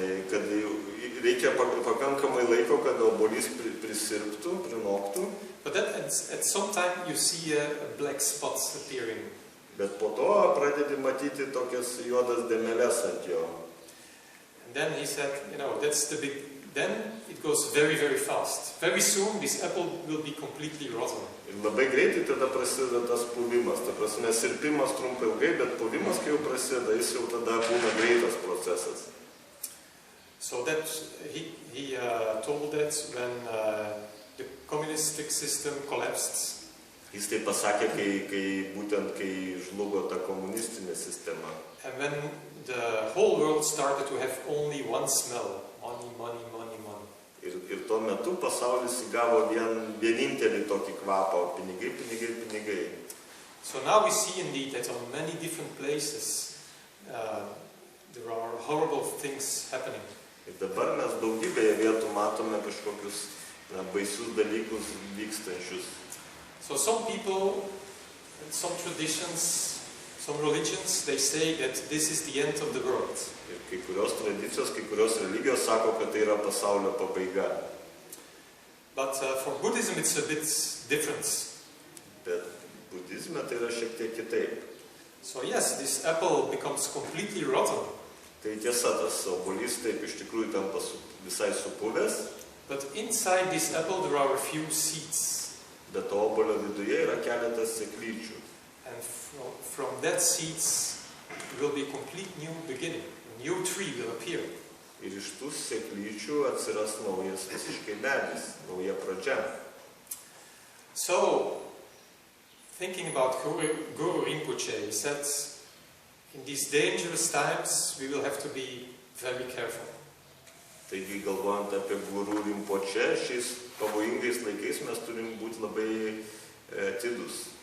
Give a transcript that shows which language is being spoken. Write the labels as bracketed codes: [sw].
[lt] Kad reikia pakankamai laiko, kad obuolys prisirptų, prinoktų. [en] But then at some time you see a black spot appearing. [lt] Bet po to pradedi matyti tokias juodas dėmeles ant jo. [en] And then he said, that's the big. Then it goes very, very fast. Very soon this apple will be completely rotten. [lt] Ir labai greitai tada prasideda tas puvimas. Ta prasme, sirpimas trumpa ilgai, bet puvimas, kai jau prasideda, jis jau tada būna greitas procesas. [en] So that he told that when the communistic system collapsed. [lt] Jis tai pasakė, kai žlugo ta komunistinė sistema. [en] And when the whole world started to have only one smell, money, money, money, money. [lt] Ir tuo metu pasaulis įgavo vienintelį tokį kvapą, pinigai, pinigai, pinigai. [en] So now we see indeed that on many different places there are horrible things happening. [lt] Ir dabar mes daugybėje vietų matome kažkokius baisius dalykus vykstančius. [en] So some people, some traditions, some religions, they say that this is the end of the world. [lt] Ir kai kurios tradicijos, kai kurios religijos sako, kad tai yra pasaulio pabaiga. [en] But for Buddhism it's a bit different. [lt] Bet budizme tai yra šiek tiek kitaip. [en] So yes, this apple becomes completely rotten. [lt] Tai tiesa, tas obuolys taip iš tikrųjų tampa visai supuvęs. [en] But inside this apple there are a few seeds. [lt] Bet to obuolio viduje yra keletas sėklyčių. [en] And from that seeds will be a complete new beginning. A new tree will appear. [lt] Ir iš tų sėklyčių atsiras naujas visiškai medis, nauja pradžia. [en] So, thinking about Guru Rinpoche, he said, in these dangerous times we will have to be very careful. [lt] Taigi, galvojant apie Guru Rinpoche, šiais pavojingais laikais mes turim būti labai atidūs.